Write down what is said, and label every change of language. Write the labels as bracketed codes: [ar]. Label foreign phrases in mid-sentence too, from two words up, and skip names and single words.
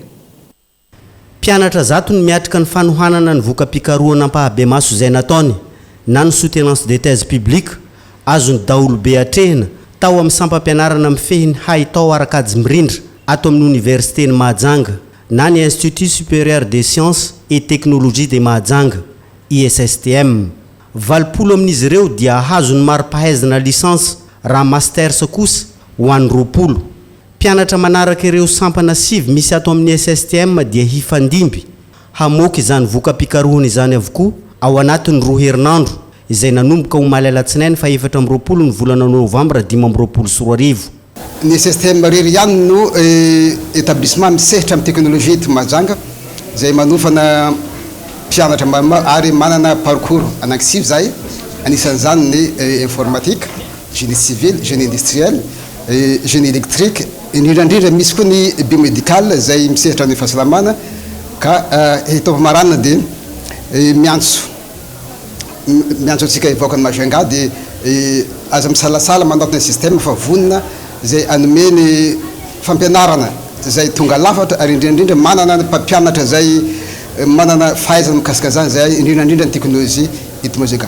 [mg] Mpianatra zato ny miatrika ny fanohanana ny voka-pikarohana hampahabemaso izay nataony na ny [fr] soutenance de thèse publique [mg] azony daolobe atrehina tao amin'ny sampam-pianarana mifehiny haitao arakajy mirindra ato amin'ny universitény Mahajanga na ny Institut supérieur des sciences et technologies de Mahajanga ISSTM. 20 amin'izy ireo dia hazony mari-pahaizana lisansa raha master kosa ho an'ny 20. Mpianatra manaraka ireo sampana sivy misy ato amin'ny SSTM dia hifandimby hamoaka izany voka-pikarohana izany avokoa ao anatin'ny 2 herinandro izay nanomboka ho Malalatsinainy fa 24 ny volana Novambra 2024. Ny SSTM rery ihany no établissement misehitra amin'ny teknolojia eto Mahajanga izay manofana mpianatra ary manana parcours anankisivy zay anisan'izany ny [fr] informatique, génie civil, génie industriel, génie électrique, [mg] indrindrandrindra misy koa ny biomédical zay misehitra ny fahasalamana ka hitaova maranina dia miantso antsika ivoaka ny Mahajanga dia aza misalasala manatona système fa vonina zay anome ny fampianarana zay tonga lafatra ary indrindrandrindra manana mpampianatra zay manana fahaizana mikasika zany zay indrindrandrindra ny teknolojia eto Mahajanga.